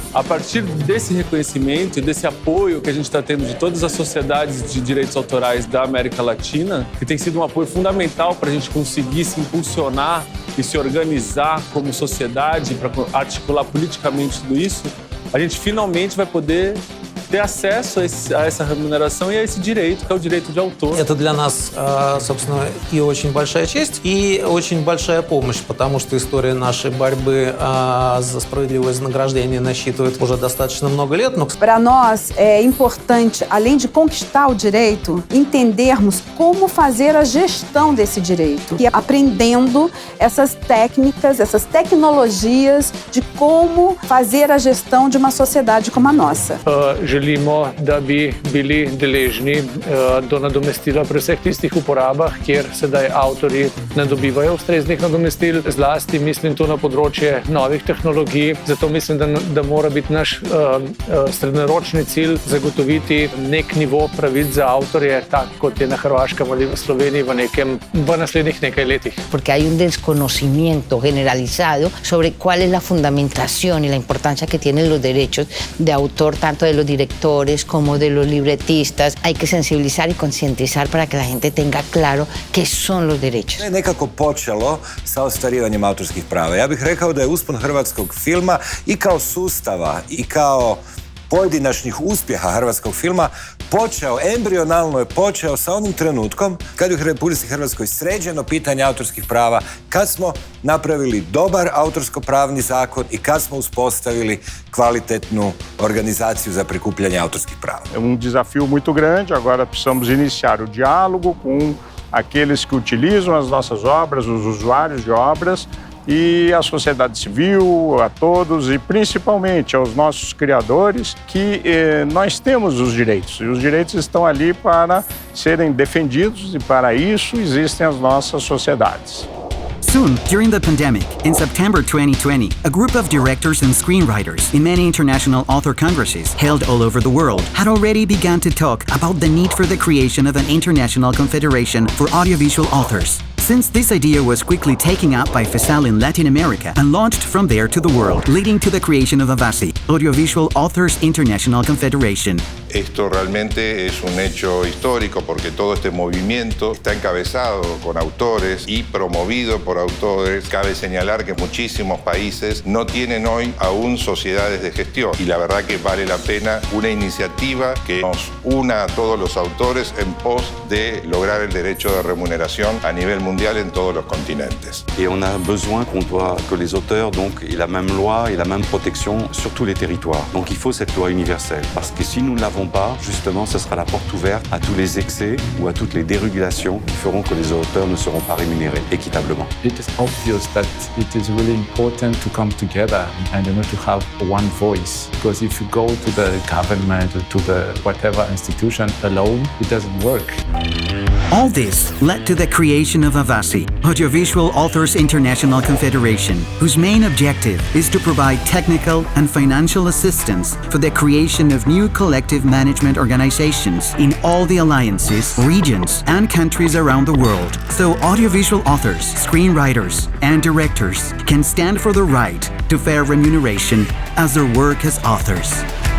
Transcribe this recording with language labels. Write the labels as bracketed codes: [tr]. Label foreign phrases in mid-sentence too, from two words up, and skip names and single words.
[pt] A partir desse reconhecimento e desse apoio que a gente está tendo de todas as sociedades de direitos autorais da América Latina, que tem sido um apoio fundamental para a gente conseguir se impulsionar e se organizar como sociedade, para articular politicamente tudo isso, a gente finalmente vai poder ter acesso a essa remuneração и a esse диреito, que é o диреito de autor. [ru] Это для нас, собственно, и очень большая честь, и очень большая помощь, потому что история нашей борьбы за справедливое вознаграждение насчитывает уже достаточно много лет. [pt] Para nós é importante, além de conquistar o direito, entendermos como fazer a gestão desse direito e aprendendo essas técnicas, essas tecnologias de como fazer a gestão de uma sociedade como a nossa. [sl] Želimo, da bi bili deležni do nadomestila pri vseh tistih uporabah, kjer sedaj avtorji ne dobivajo ustreznih nadomestil. Zlasti mislim to na področje novih tehnologij. Zato mislim, da mora biti naš srednjeročni cilj zagotoviti nek nivo pravic za avtorje, tak kot je na Hrvaškem ali v Sloveniji v naslednjih nekaj letih. [es] Porque hay un desconocimiento generalizado sobre cuál es la fundamentación y la importancia que tienen los derechos de autor, tanto de los directores como de los libretistas. Hay que sensibilizar y concientizar para que la gente tenga claro qué son los derechos. [hr] Je nekako počelo sa ostvarivanjem autorskih prava. Ja bih rekao da je uspon hrvatskog filma i kao sustava i kao pojedinačnih uspjeha hrvatskog filma počeo, embrionalno je počeo sa onim trenutkom kad je u Republici Hrvatskoj sređeno pitanje autorskih prava, kad smo napravili dobar autorsko-pravni zakon i kad smo uspostavili kvalitetnu organizaciju za prikupljanje autorskih prava. [pt] É desafio muito grande, agora precisamos iniciar o diálogo com aqueles que utilizam as nossas obras, os usuários de obras, e a sociedade civil, a todos e principalmente aos nossos criadores, que nós temos os direitos. E os direitos estão ali para serem defendidos e para isso existem as nossas sociedades. [en] Soon, during the pandemic, in September 2020, a group of directors and screenwriters in many international author congresses held all over the world had already begun to talk about the need for the creation of an international confederation for audiovisual authors. Since this idea was quickly taken up by FESAL in Latin America and launched from there to the world, leading to the creation of AVACI, Audiovisual Authors International Confederation. [es] Esto realmente es un hecho histórico porque todo este movimiento está encabezado con autores y promovido por autores. Cabe señalar que muchísimos países no tienen hoy aún sociedades de gestión y la verdad que vale la pena una iniciativa que nos una a todos los autores en pos de lograr el derecho de remuneración a nivel mundial en todos los continentes. [fr] Et on a besoin que les auteurs donc, aient la même loi et la même protection sur tous les territoires. Donc il faut cette loi universelle parce que si nous ne l'avons pas, justement, ce sera la porte ouverte à tous les excès ou à toutes les dérégulations qui feront que les auteurs ne seront pas rémunérés équitablement. [en] It is obvious that it is really important to come together and to have one voice. Because if you go to the government, to the whatever institution alone, it doesn't work. All this led to the creation of AVACI, Audiovisual Authors International Confederation, whose main objective is to provide technical and financial assistance for the creation of new collective management organizations in all the alliances, regions, and countries around the world, so audiovisual authors, screenwriters, and directors can stand for the right to fair remuneration as their work as authors.